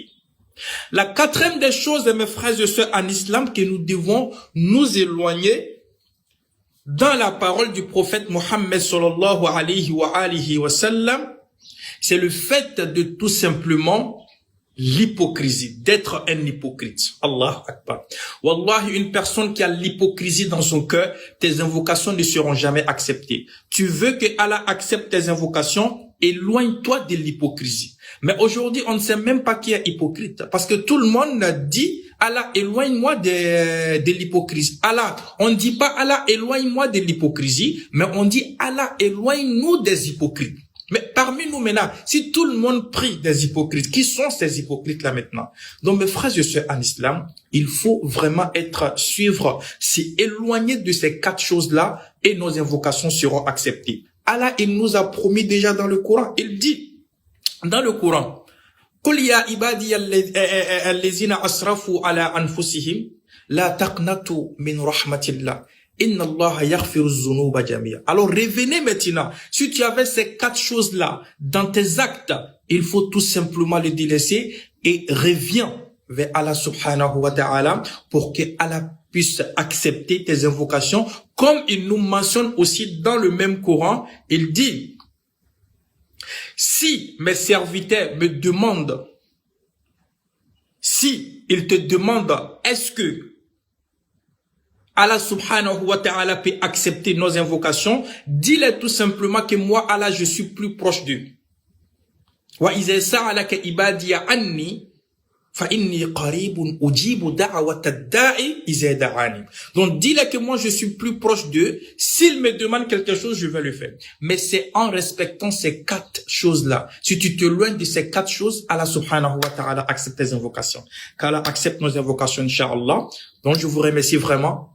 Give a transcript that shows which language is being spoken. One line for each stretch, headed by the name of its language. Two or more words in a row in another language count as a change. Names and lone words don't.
French: La quatrième des choses, mes frères et sœurs en islam, que nous devons nous éloigner dans la parole du prophète Mohammed
Arabic: صلى الله عليه وسلم,
French: c'est le fait de tout simplement l'hypocrisie, d'être un hypocrite.
Arabic: الله أكبر.
French: Wallahi, une personne qui a l'hypocrisie dans son cœur, tes invocations ne seront jamais acceptées. Tu veux que Allah accepte tes invocations, éloigne-toi de l'hypocrisie. Mais aujourd'hui, on ne sait même pas qui est hypocrite. Parce que tout le monde dit, Allah, éloigne-moi de l'hypocrisie. Allah, on ne dit pas, Allah, éloigne-moi de l'hypocrisie, mais on dit, Allah, éloigne-nous des hypocrites. Mais parmi nous maintenant, si tout le monde prie des hypocrites, qui sont ces hypocrites-là maintenant? Donc mes frères et sœurs en islam, il faut vraiment suivre, s'éloigner de ces quatre choses-là et nos invocations seront acceptées. Allah, il nous a promis déjà dans le Coran, il dit dans le Coran,
Arabic: قُلْ يَا عِبَادِيَ الَّذِينَ أَسْرَفُوا عَلَىٰ أَنفُسِهِمْ لَا تَقْنَطُوا مِنْ رَحْمَةِ اللَّهِ إن الله يغفر الذنوب جميعا.
French: Alors revenez maintenant. Si tu avais ces quatre choses-là dans tes actes, il faut tout simplement les délaisser et reviens vers Allah
Arabic: سبحانه وتعالى
French: pour que Allah puisse accepter tes invocations. Comme il nous mentionne aussi dans le même Coran, il dit, si mes serviteurs me demandent, si ils te demandent, est-ce que Allah
Arabic: سبحانه وتعالى
French: peut accepter nos invocations, dis-les tout simplement que moi, Allah, je suis plus proche d'eux.
Arabic: وإذا سألك عبادي عني فإني قريب أجيب دعوة الداع إذا دعان.
French: Donc dis-les que moi je suis plus proche d'eux, s'ils me demandent quelque chose, je vais le faire. Mais c'est en respectant ces quatre choses-là. Si tu te loignes de ces quatre choses, Allah
Arabic: سبحانه وتعالى
French: accepte tes invocations. Qu'Allah accepte nos invocations, Inch'Allah. Donc je vous remercie vraiment.